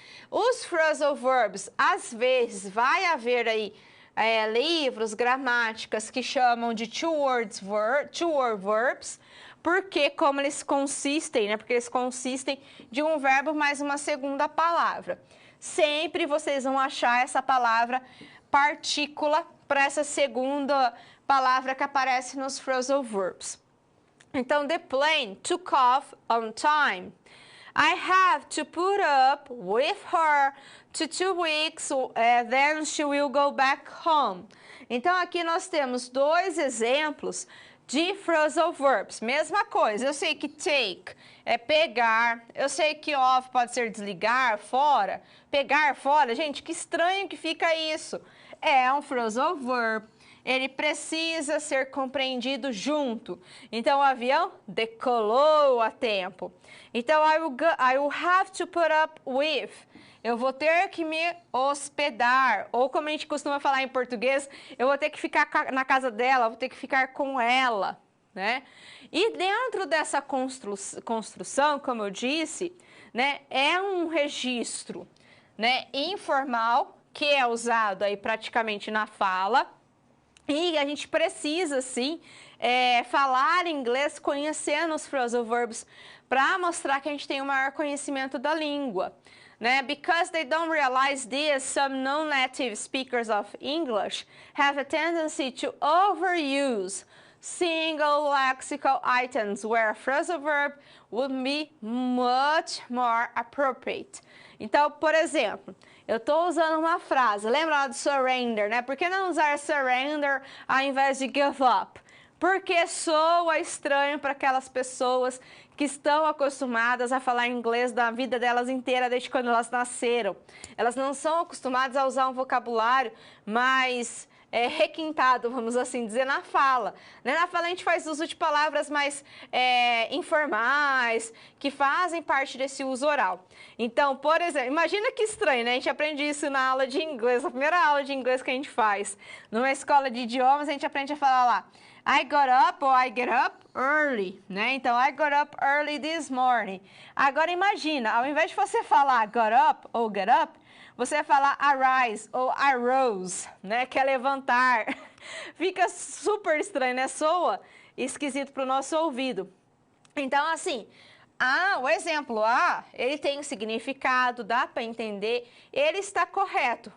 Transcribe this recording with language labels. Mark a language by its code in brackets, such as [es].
[pt] Os phrasal verbs, às vezes, vai haver aí livros, gramáticas que chamam de two-word verbs, porque como eles consistem, né? Porque eles consistem de um verbo mais uma segunda palavra. Sempre vocês vão achar essa palavra partícula para essa segunda palavra que aparece nos phrasal verbs. [en] Então, the plane took off on time. I have to put up with her to 2 weeks, then she will go back home. [pt] Então, aqui nós temos 2 exemplos de phrasal verbs. Mesma coisa, eu sei que take é pegar, eu sei que off pode ser desligar, fora, pegar fora. Gente, que estranho que fica isso. É um phrasal verb, ele precisa ser compreendido junto. Então, o avião decolou a tempo. [en] Então, I will have to put up with. [pt] Eu vou ter que me hospedar, ou como a gente costuma falar em português, eu vou ter que ficar na casa dela, vou ter que ficar com ela, né? E dentro dessa construção, como eu disse, né, é um registro, né, informal, que é usado aí praticamente na fala, e a gente precisa, sim, falar inglês conhecendo os phrasal verbs para mostrar que a gente tem o maior conhecimento da língua. Né? [en] Because they don't realize this, some non-native speakers of English have a tendency to overuse single lexical items where a phrasal verb would be much more appropriate. [pt] Então, por exemplo, eu estou usando uma frase, lembra lá do surrender, né? Por que não usar surrender ao invés de give up? Porque soa estranho para aquelas pessoas que estão acostumadas a falar inglês da vida delas inteira, desde quando elas nasceram. Elas não são acostumadas a usar um vocabulário mais requintado, vamos assim dizer, na fala. Né? Na fala a gente faz uso de palavras mais informais, que fazem parte desse uso oral. Então, por exemplo, imagina que estranho, né? A gente aprende isso na aula de inglês, a primeira aula de inglês que a gente faz. Numa escola de idiomas, a gente aprende a falar lá, [en] I got up [pt] ou [en] I get up early, [pt] né? [en] Então, I got up early this morning. [pt] Agora, imagina, ao invés de você falar got up ou get up, você vai falar arise ou arose, né? Que é levantar. Fica super estranho, né? Soa esquisito para o nosso ouvido. Então, assim, o exemplo A, ele tem um significado, dá para entender, ele está correto.